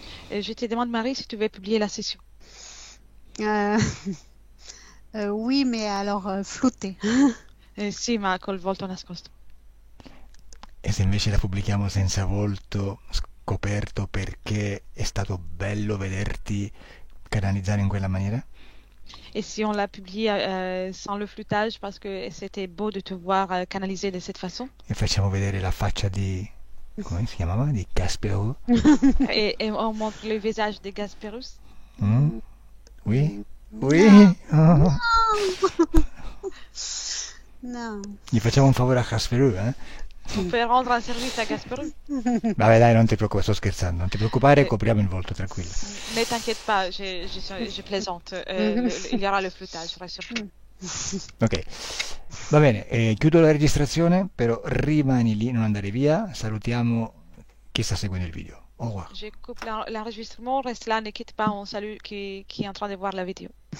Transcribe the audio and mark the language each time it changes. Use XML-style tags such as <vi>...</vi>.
<fr>Je te demande, Marie, si tu veux publier la session. Oui, mais alors flouté.</fr> <it>Sì, ma col volto nascosto. E se invece la pubblichiamo senza volto scoperto perché è stato bello vederti canalizzare in quella maniera?</it> <fr>Et si on l'a publié sans le floutage parce que c'était beau de te voir canaliser de cette façon?</fr> <it>E facciamo vedere la faccia di... come si chiamava? Di Gasperou?</it> <fr>Et on montre le visage de Gasperus? Oui? Oui? Oh.</fr> <it>No. Gli facciamo un favore a Gasperou, eh?</it> <fr>On peut rendre un service à Gasperus?</fr> <it>Vabbè dai, non ti preoccupare, sto scherzando, non ti preoccupare, copriamo il volto, tranquillo.</it> <fr>Ne t'inquiète pas, je plaisante. Il y aura le floutage, rassure-toi.</fr> <it>Ok, va bene, chiudo la registrazione, però rimani lì, non andare via, salutiamo chi sta seguendo il video.</it> <fr>Au revoir. Je coupe l'enregistrement, reste là, ne quitte pas, on salue qui est en train de voir la vidéo.</fr>